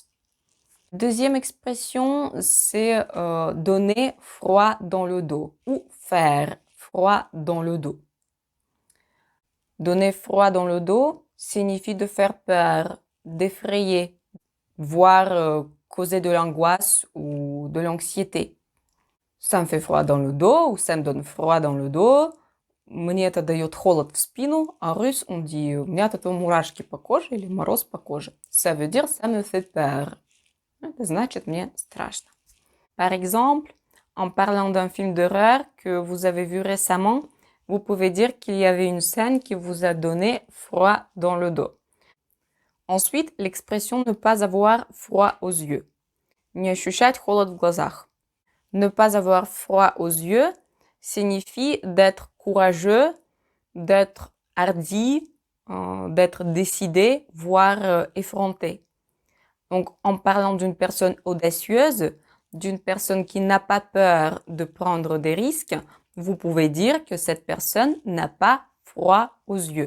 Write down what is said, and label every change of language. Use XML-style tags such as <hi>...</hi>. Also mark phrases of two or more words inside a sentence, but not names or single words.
<fr>Deuxième expression, c'est donner froid dans le dos ou faire froid dans le dos. Donner froid dans le dos signifie de faire peur, d'effrayer, voire causer de l'angoisse ou de l'anxiété. Ça me fait froid dans le dos ou ça me donne froid dans le dos.</fr> <ru>Мне это дает холод в спину.</ru> <fr>En russe, on dit</fr> <ru>у меня от этого мурашки по коже или мороз по коже.</ru> <fr>Ça veut dire ça me fait peur.</fr> <ru>Это значит мне страшно.</ru> <fr>Par exemple, en parlant d'un film d'horreur que vous avez vu récemment, vous pouvez dire qu'il y avait une scène qui vous a donné froid dans le dos. Ensuite, l'expression ne pas avoir froid aux yeux.</fr> <ru>Не ощущать холод в глазах.</ru> <fr>Ne pas avoir froid aux yeux signifie d'être courageux, d'être hardi, d'être décidé, voire effronté. Donc, en parlant d'une personne audacieuse, d'une personne qui n'a pas peur de prendre des risques, vous pouvez dire que cette personne n'a pas froid aux yeux.</fr>